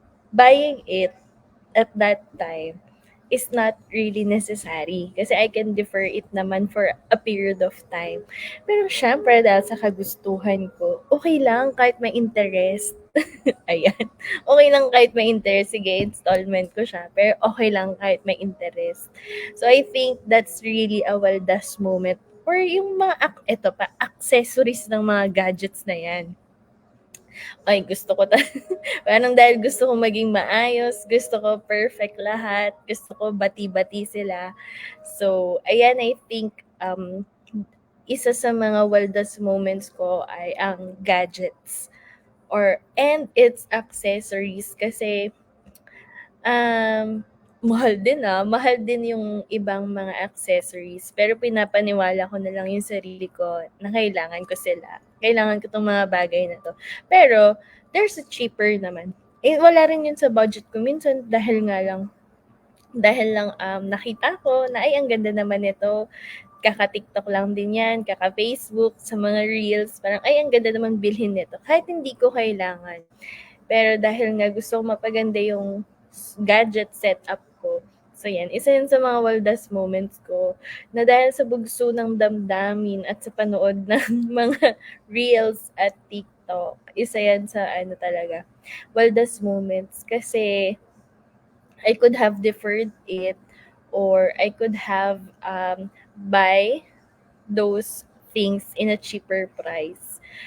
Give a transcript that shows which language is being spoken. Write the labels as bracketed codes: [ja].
[en] Buying it at that time is not really necessary kasi I can defer it naman for a period of time. [tl] Pero syempre dahil sa kagustuhan ko, okay lang kahit may interest. Ayan. Okay lang kahit may interest, sige, installment ko siya. Pero okay lang kahit may interest. [en] So I think that's really a wildest moment. [tl] Or yung mga, eto pa, accessories ng mga gadgets na yan. Ay, gusto ko parang dahil gusto ko maging maayos, gusto ko perfect lahat, gusto ko bati-bati sila. So, ayan, I think, isa sa mga wildest moments ko ay ang gadgets and its accessories kasi Um, mahal din yung ibang mga accessories, pero pinapaniwala ko na lang yung sarili ko na kailangan ko sila. Kailangan ko 'tong mga bagay na 'to. [en] Pero there's a cheaper naman. [tl] Wala rin yun sa budget ko minsan dahil lang nakita ko na, "Ay, ang ganda naman nito." Kaka-TikTok lang din 'yan, kaka-Facebook, sa mga reels, parang, "Ay, ang ganda naman bilhin nito." Kahit hindi ko kailangan. Pero dahil nga gusto ko mapaganda yung gadget setup ko, so yan, isa yun sa mga wildest moments ko na dahil sa bugso ng damdamin at sa panood ng mga reels at TikTok, isa yan sa talaga, wildest moments kasi [en] I could have deferred it or I could have buy those things in a cheaper price.